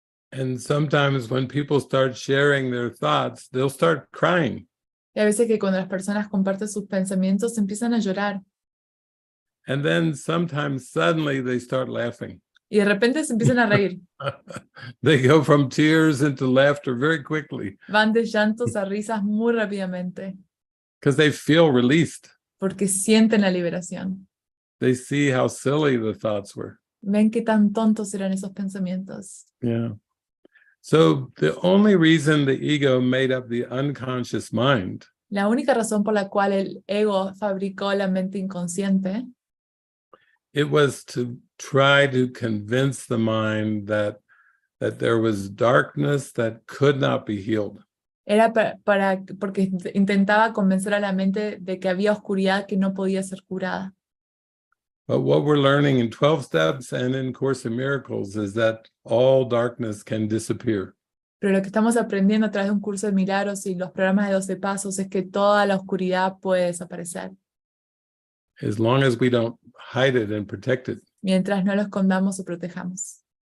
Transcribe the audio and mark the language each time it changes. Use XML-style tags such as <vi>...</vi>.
<en>And sometimes when people start sharing their thoughts, they'll start crying.</en> <es>Y a veces que cuando las personas comparten sus pensamientos, empiezan a llorar.</es> <en>And then sometimes suddenly they start laughing.</en> <es>Y de repente se empiezan a reír.</es> <en>They go from tears into laughter very quickly</en> <es>Van de llantos a risas muy rápidamente,</es> <en>because they feel released.</en> <es>porque sienten la liberación.</es> <en>They see how silly the thoughts were.</en> <es>Ven qué tan tontos eran esos pensamientos. Yeah.</es> <en>So the only reason the ego made up the unconscious mind</en> <es>La única razón por la cual el ego fabricó la mente inconsciente</es> <en>it was to try to convince the mind that there was darkness that could not be healed.</en> <es>era porque intentaba convencer a la mente de que había oscuridad que no podía ser curada.</es> <en>But what we're learning in 12 Steps and in Course in Miracles is that all darkness can disappear.</en> <es>Pero lo que estamos aprendiendo a través de un curso de milagros y los programas de 12 pasos es que toda la oscuridad puede desaparecer,</es> <en>As long as we don't hide it and protect it.</en> <es>mientras no lo escondamos o protejamos.</es>